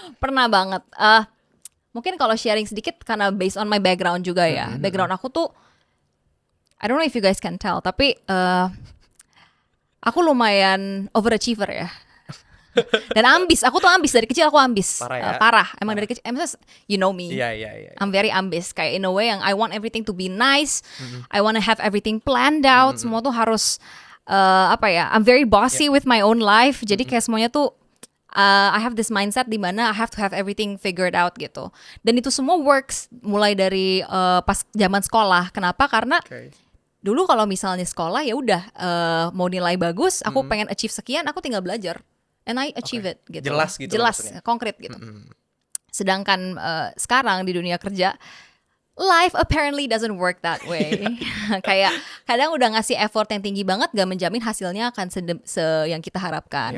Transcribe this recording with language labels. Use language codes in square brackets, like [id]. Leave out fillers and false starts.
[id] Pernah banget. Mungkin kalau sharing sedikit karena [en] based on my background [id] juga ya. [en] Background aku tuh I don't know if you guys can tell, [id] tapi aku lumayan overachiever ya. Dan ambis, aku tuh ambis dari kecil aku ambis. Parah ya? Parah, emang dari kecil. [en] You know me. [id] Iya. [en] I'm very ambis, [id] kayak in a way yang [en] I want everything to be nice. I want to have everything planned out. [id] Semua tuh harus [en] I'm very bossy with my own life. [id] Jadi kayak semuanya tuh [en] I have this mindset di mana I have to have everything figured out gitu. [id] Dan itu semua works mulai dari pas zaman sekolah. Kenapa? Karena dulu kalau misalnya sekolah ya udah mau nilai bagus, aku pengen achieve sekian, aku tinggal belajar, [en] and I achieve it [id] gitu. Jelas gitu. Jelas, konkret gitu. Sedangkan sekarang di dunia kerja, [en] life apparently doesn't work that way. [id] Kayak kadang udah ngasih effort yang tinggi banget, gak menjamin hasilnya akan yang kita harapkan.